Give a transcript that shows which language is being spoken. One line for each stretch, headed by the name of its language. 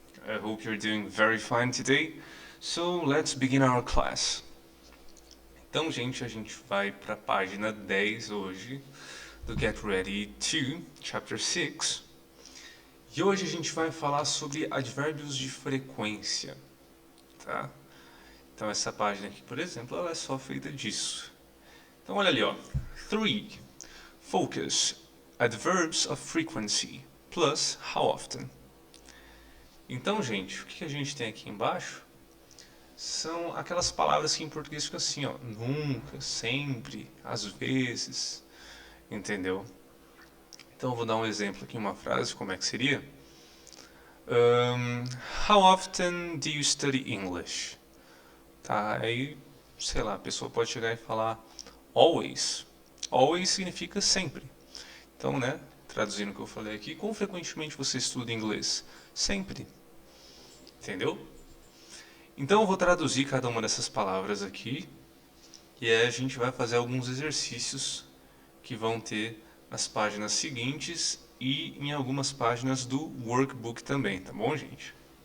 English: I hope you're doing very fine today. So, let's begin our class.
Portuguese: Então, gente, a gente vai para a página 10 hoje do Get Ready 2, Chapter 6. E hoje a gente vai falar sobre advérbios de frequência, tá? Então, essa página aqui, por exemplo, ela é só feita disso. Então, olha ali, ó. 3.
English: Focus. Adverbs of frequency. Plus how often.
Portuguese: Então, gente, o que a gente tem aqui embaixo são aquelas palavras que em português ficam assim, ó, nunca, sempre, às vezes, entendeu? Então, eu vou dar um exemplo aqui, uma frase, como é que seria?
English: How often do you study English?
Portuguese: Tá, aí, sei lá, a pessoa pode chegar e falar always. Always significa sempre. Então, né, traduzindo o que eu falei aqui, quão frequentemente você estuda inglês? Sempre. Entendeu? Então eu vou traduzir cada uma dessas palavras aqui e aí a gente vai fazer alguns exercícios que vão ter nas páginas seguintes e em algumas páginas do workbook também, tá bom, gente?